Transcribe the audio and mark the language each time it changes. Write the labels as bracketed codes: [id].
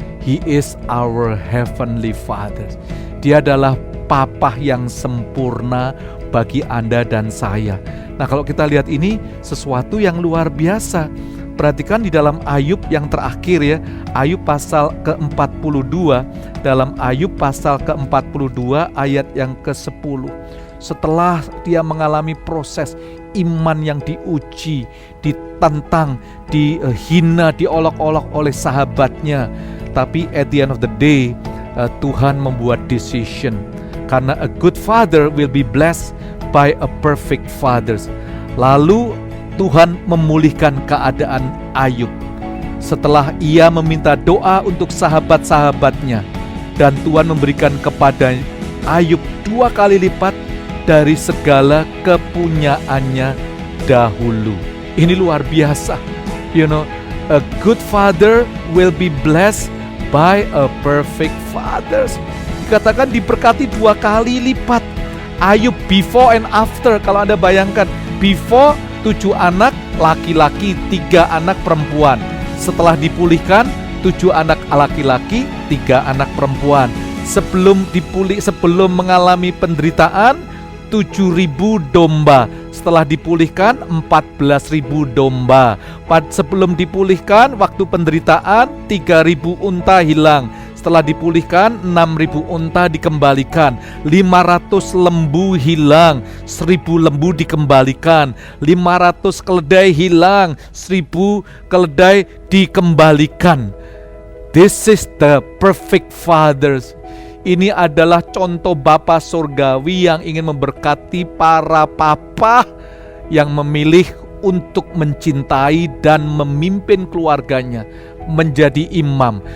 [en] He is our heavenly Father. [id] Dia adalah Bapa yang sempurna bagi Anda dan saya. Nah kalau kita lihat ini sesuatu yang luar biasa. Perhatikan di dalam Ayub yang terakhir ya, Ayub pasal ke-42. Dalam Ayub pasal ke-42 ayat yang ke-10. Setelah dia mengalami proses iman yang diuji, ditentang, dihina, diolok-olok oleh sahabatnya, tapi [en] at the end of the day [id] Tuhan membuat decision. Karena [en] a good father will be blessed by a perfect father. [id] Lalu Tuhan memulihkan keadaan Ayub setelah ia meminta doa untuk sahabat-sahabatnya, dan Tuhan memberikan kepada Ayub 2 kali lipat dari segala kepunyaannya dahulu. Ini luar biasa. [en] A good father will be blessed by a perfect father. [id] Dikatakan diberkati 2 kali lipat. Ayub [en] before and after, [id] kalau Anda bayangkan, [en] before [id] 7 anak laki-laki, 3 anak perempuan. Setelah dipulihkan 7 anak laki-laki, 3 anak perempuan. Sebelum mengalami penderitaan 7.000 domba. Setelah dipulihkan 14.000 domba. Sebelum dipulihkan waktu penderitaan 3.000 unta hilang. Setelah dipulihkan 6.000 unta dikembalikan, 500 lembu hilang, 1.000 lembu dikembalikan, 500 keledai hilang, 1.000 keledai dikembalikan. [en] This is the perfect fathers. [id] Ini adalah contoh Bapa Surgawi yang ingin memberkati para papa yang memilih untuk mencintai dan memimpin keluarganya menjadi imam.